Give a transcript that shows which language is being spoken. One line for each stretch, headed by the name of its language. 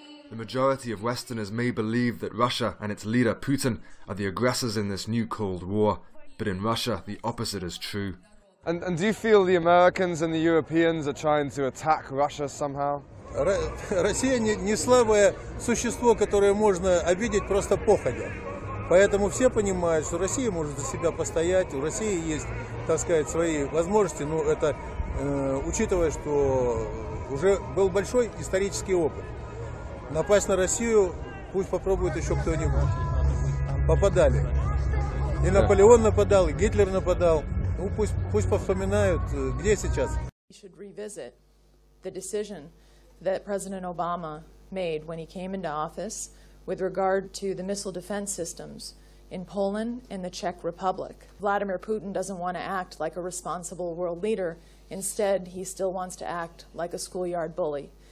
English: The majority of Westerners may believe that Russia and its leader Putin are the aggressors in this new Cold War, but in Russia the opposite is true. And do you feel the Americans and the Europeans are trying to attack Russia somehow?
Russian: Россия не слабое существо, которое можно обидеть просто походя. Поэтому все понимают, что Россия может за себя постоять, у России есть, так сказать, свои возможности, но это учитывая, что уже был большой исторический опыт. Напасть на Россию пусть попробует еще кто-нибудь. Попадали. И Наполеон нападал, и Гитлер нападал. Ну, пусть повспоминают, где сейчас.
English: We should revisit the decision that President Obama made when he came into office with regard to the missile defense systems in Poland and the Czech Republic. Vladimir Putin doesn't want to act like a responsible world leader. Instead, he still wants to act like a schoolyard bully.